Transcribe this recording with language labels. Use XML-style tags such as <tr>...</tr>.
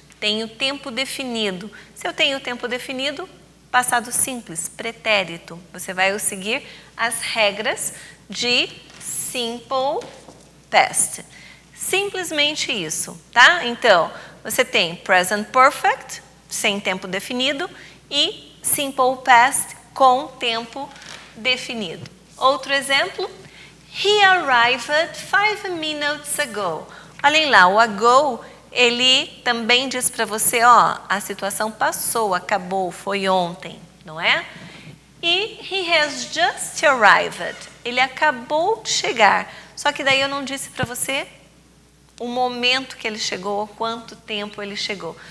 <pt>Tenho tempo definido. Se eu tenho tempo definido, passado simples, pretérito. Você vai seguir as regras de Simple Past. Simplesmente isso, tá? Então, você tem Present Perfect, sem tempo definido, e simple past com tempo definido. Outro exemplo,</pt> <en>he arrived 5 minutes ago.</en> <pt>Olhem lá, o ago, ele também diz para você, ó, a situação passou, acabou, foi ontem, não é? E</pt> <en>he has just arrived.</en> <pt>Ele acabou de chegar. Só que daí eu não disse para você o momento que ele chegou, quanto tempo ele chegou.</pt>